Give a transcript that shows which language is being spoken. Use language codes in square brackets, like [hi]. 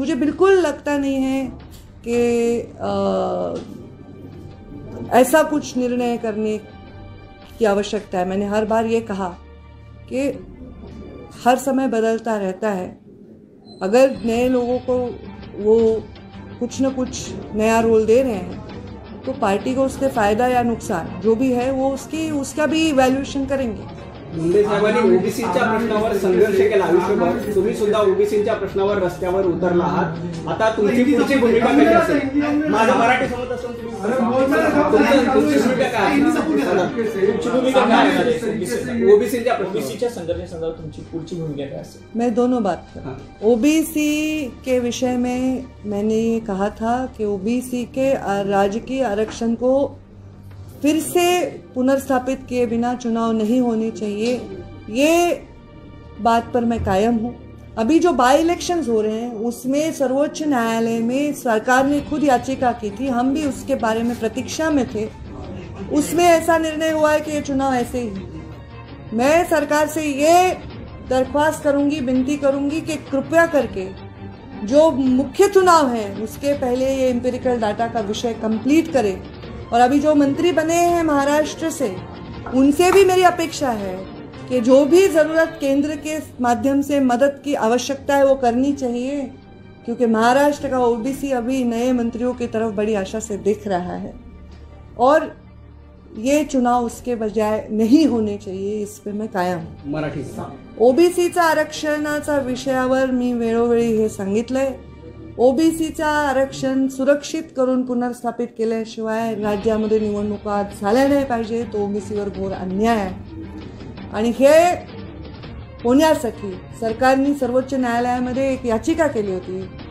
[hi] मुझे बिल्कुल लगता नहीं है कि ऐसा कुछ निर्णय करने की आवश्यकता है। मैंने हर बार ये कहा कि हर समय बदलता रहता है। अगर नए लोगों को वो कुछ न कुछ नया रोल दे रहे हैं तो पार्टी को उससे फ़ायदा या नुकसान जो भी है वो उसका भी इवैल्यूएशन करेंगे। [mr] मुंडे साहेबांनी ओबीसीच्या प्रश्नावर संघर्ष केला आयुष्यभर. तुम्ही सुद्धा ओबीसीच्या प्रश्नावर रस्त्यावर उतरला आहात. आता तुमची पुढची भूमिका कशी असेल? माझा मराठी समज असून तुमची भूमिका काय? तुमची भूमिका काय ओबीसीच्या संदर्भात तुमची पुढची भूमिका काय असेल? [hi] मैं दोनों बात कर. ओबीसी के विषय में मैंने ये कहा था कि ओबीसी के राजकीय आरक्षण को फिर से पुनर्स्थापित किए बिना चुनाव नहीं होने चाहिए, ये बात पर मैं कायम हूँ. अभी जो बाई इलेक्शंस हो रहे हैं उसमें सर्वोच्च न्यायालय में सरकार ने खुद याचिका की थी, हम भी उसके बारे में प्रतीक्षा में थे. उसमें ऐसा निर्णय हुआ है कि ये चुनाव ऐसे ही. मैं सरकार से ये दरख्वास्त करूंगी, विनती करूंगी कि कृपया करके जो मुख्य चुनाव है उसके पहले ये एम्पिरिकल डाटा का विषय कंप्लीट करे. और अभी जो मंत्री बने हैं महाराष्ट्र से, उनसे भी मेरी अपेक्षा है कि जो भी ज़रूरत केंद्र के माध्यम से मदद की आवश्यकता है वो करनी चाहिए, क्योंकि महाराष्ट्र का ओबीसी अभी नए मंत्रियों की तरफ बड़ी आशा से देख रहा है और ये चुनाव उसके बजाय नहीं होणे चाहिए, इस पे मैं कायम. [mr] मराठी ओबीसीचा आरक्षणाचा विषयावर मी वेळोवेळी हे सांगितलंय. ओबीसीचा आरक्षण सुरक्षित करून पुनर्स्थापित केल्याशिवाय राज्यामध्ये निवडणुका झाल्या नाही पाहिजे. तो ओबीसीवर घोर अन्याय आहे आणि हे होण्यासाठी सरकारने सर्वोच्च न्यायालयामध्ये एक याचिका केली होती.